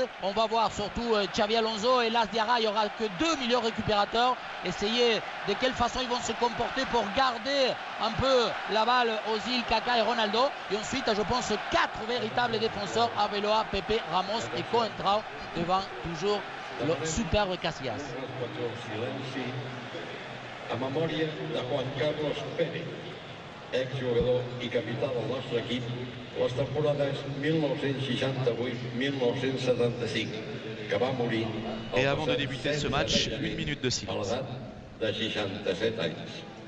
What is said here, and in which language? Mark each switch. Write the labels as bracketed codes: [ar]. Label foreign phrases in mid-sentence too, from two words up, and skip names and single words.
[fr] On va voir surtout Xavi Alonso et Las Diarra. Il n'y aura que 2 meilleurs récupérateurs. Essayer de quelle façon ils vont se comporter pour garder un peu la balle Ozil, Kaka et Ronaldo. Et ensuite, je pense, 4 véritables défenseurs, Arbeloa, Pepe, Ramos et Coentrao, devant toujours le superbe Casillas. [ca] A memòria de Juan Carlos Pérez, exjugador i capità del nostre equip, les temporades 1968-1975, que va morir [fr] Et avant de débuter ce match, 1 minute de [ca] a [fr] silence. [ca] l'edat de 67 anys.